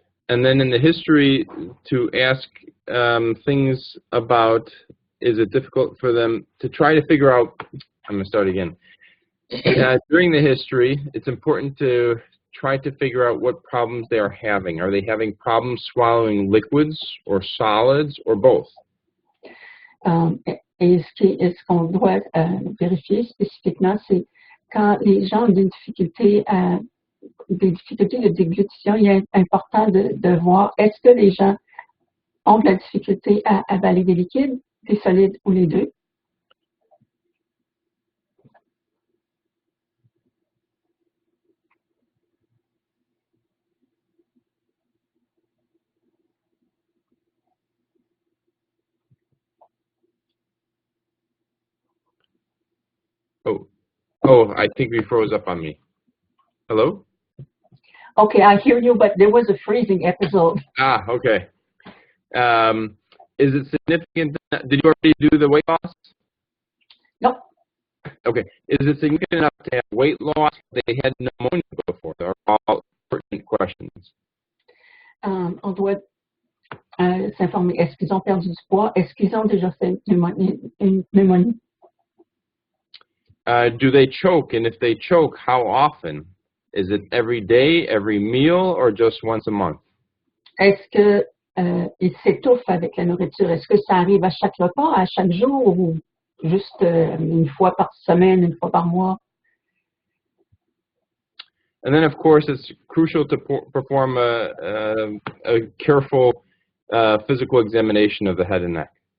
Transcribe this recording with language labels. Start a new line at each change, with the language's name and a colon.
English: And then in the history, to ask things about is it difficult for them to try to figure out, I'm going to start again. During the history, it's important to try to figure out what problems they are having. Are they having problems swallowing liquids or solids or both?
French: Et ce qu'on doit vérifier spécifiquement, c'est quand les gens ont des difficultés de déglutition, il est important de voir est-ce que les gens ont de la difficulté à avaler des liquides, des solides ou les deux.
English: Oh, I think we froze up on me. Hello? Okay, I hear you, but there was a freezing episode. Ah, okay. Is it significant? Did you already do the weight loss? No. Okay. Is it significant enough to have weight loss? They had pneumonia before. They're all pertinent questions.
French: On doit s'informer. Est-ce qu'ils ont perdu du poids? Est-ce qu'ils ont déjà fait une pneumonie?
English: Do they choke? And if they choke, how often? Is it every day, every meal, or just once a month?
French: Est-ce que ils s'étouffent avec la nourriture? Est-ce que ça arrive à chaque repas, à chaque jour, ou juste une fois par semaine, une fois par mois?
English: And then, of course, it's crucial to perform a careful physical examination of the head and neck.